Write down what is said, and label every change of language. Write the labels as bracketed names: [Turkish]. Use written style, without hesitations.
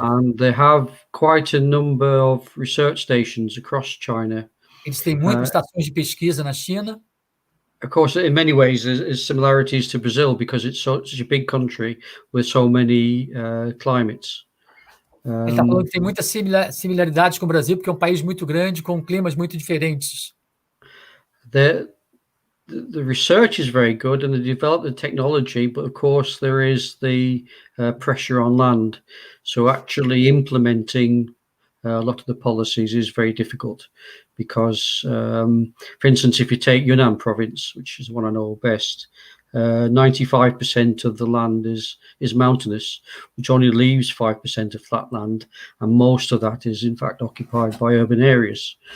[English] And they have quite a number of research stations across China. [Portuguese] Eles têm muitas estações de pesquisa na China. [English] Of course, in many ways, there's similarities to Brazil because it's such a big country with so many climates. [Portuguese] Ele está falando que tem muitas similaridades com o Brasil porque é um país muito grande com climas muito diferentes. [English] The research is very good and they develop the technology, but of course there is the pressure on land. So actually implementing a lot of the policies is very difficult because, for instance, if you take Yunnan province, which is the one I know best, 95% of the land is mountainous, which only leaves 5% of flat land, and most of that is in fact occupied by urban areas.